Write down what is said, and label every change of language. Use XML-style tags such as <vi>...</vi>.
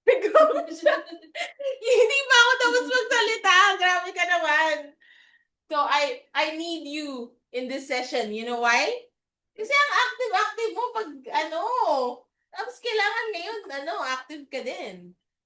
<tl>Hindi pa ako tapos magsalita. Grabe ka naman.</tl> <en>So I need you in this session. You know why?</en> <tl>Kasi ang active mo pag tapos kailangan ngayon, active ka din.</tl>